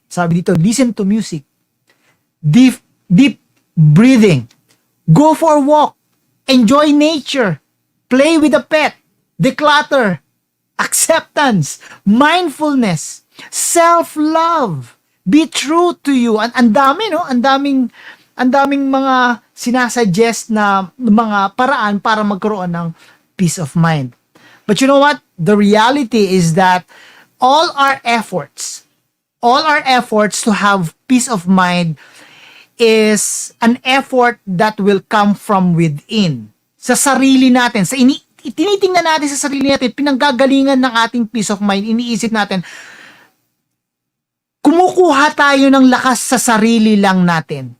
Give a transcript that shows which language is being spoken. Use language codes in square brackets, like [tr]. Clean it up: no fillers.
[tl] Sabi dito, [en] listen to music, deep breathing, go for a walk, enjoy nature, play with a pet, declutter, acceptance, mindfulness, self-love, be true to you. [tl] Ang dami, no? Ang daming mga sinasuggest na mga paraan para magkaroon ng peace of mind. [en] But you know what? The reality is that all our efforts to have peace of mind is an effort that will come from within. [tl] Sa sarili natin, tinitingnan natin sa sarili natin, pinanggagalingan ng ating peace of mind, iniisip natin, kumukuha tayo ng lakas sa sarili lang natin.